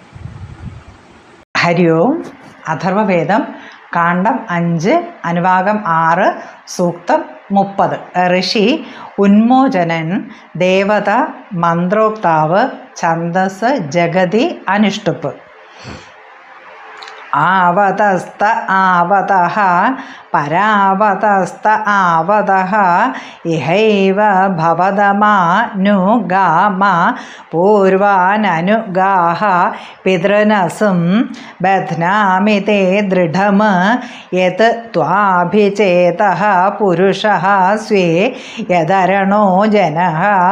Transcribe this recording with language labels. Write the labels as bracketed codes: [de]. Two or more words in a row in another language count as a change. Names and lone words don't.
[ml] ഹരി ഓം. അഥർവവേദം കാണ്ഡം 5 അനുഭാഗം 6 സൂക്തം 30. ഋഷി ഉന്മോചനൻ, ദേവത മന്ത്രോക്താവ്, ഛന്ദസ് ജഗതി അനുഷ്ടുപ്പ്. [sa] आवतस्त आवतः परावतस्त आवतः इहैव भवदमानुगाम पूर्वाननुगाः पितृनसुं बध्नामि ते दृढं यत् त्वाभिचेतः पुरुषः स्वे यदरणो जनः